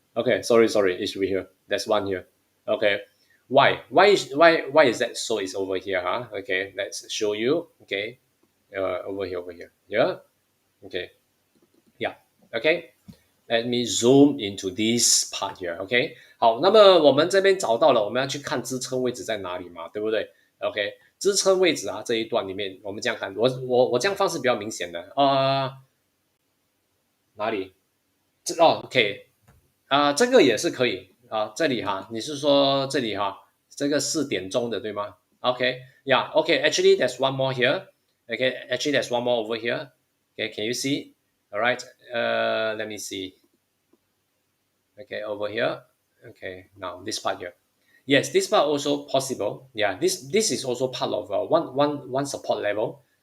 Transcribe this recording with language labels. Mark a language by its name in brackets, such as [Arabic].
[English] Okay, sorry, it should be here. There's one here. Okay, why is that so? It's over here, huh? Okay, let's show you. Okay, over here. Yeah. Okay. Yeah. Okay. Let me zoom into this part here. [Chinese] OK， 好，那么我们这边找到了，我们要去看支撑位置在哪里嘛，对不对 ？OK， 支撑位置啊这一段里面，我们这样看，我这样方式比较明显的哪里？ OK，这个也是可以啊，这里哈，你是说这里哈，这个4点钟的对吗？OK，Yeah，OK， [English] Actually there's one more here. OK，Actually there's one more over here. OK，Can you see? All right. Let me see. Okay, over here. Okay, now this part here. Yes, this part also possible. Yeah, this is also part of one support level.